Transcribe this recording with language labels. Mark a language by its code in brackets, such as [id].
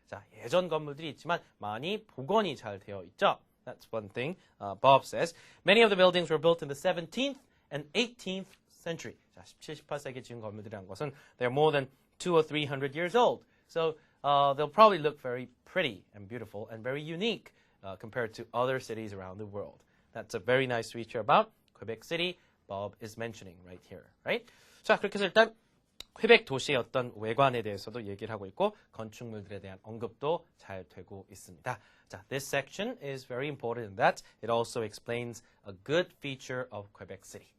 [ko] 자, 예전 건물들이 있지만 많이 복원이 잘 되어 있죠. [en] That's one thing Bob says. Many of the buildings were built in the 17th and 18th century. [ko] 자, 17, 18세기 지은 건물들이란 것은 [en] they're more than 200 or 300 years old. So they'll probably look very pretty and beautiful and very unique compared to other cities around the world. That's a very nice feature about Quebec City Bob is mentioning right here, right? [ko] 자, 그렇게 해서 일단 퀘벡 도시의 어떤 외관에 대해서도 얘기를 하고 있고 건축물들에 대한 언급도 잘 되고 있습니다. [en] 자, this section is very important in that it also explains a good feature of Quebec City.